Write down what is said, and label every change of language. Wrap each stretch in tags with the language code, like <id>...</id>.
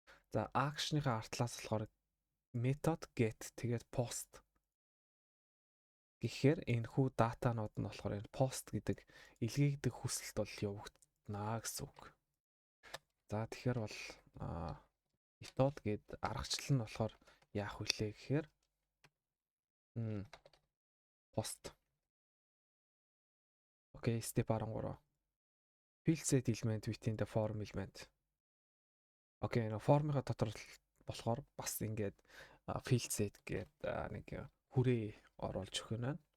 <mn>За action-ийнхаа артлаас болохоор method get тэгээд post гэхээр энэхүү датанууд нь болохоор энэ post гэдэг илгээгдэх хүсэлт бол явагдана гэсэн үг. За тэгэхээр бол method гээд аргачлал нь болохоор яах вүлээ гэхээр post.</mn> <en>Окей, step 13. Field set element within the form element.</en> <mn>Окей, энэ формынхаа дотор болохоор бас ингээд field set гэдэг нэг хүрээ оруулж өгнө.</mn>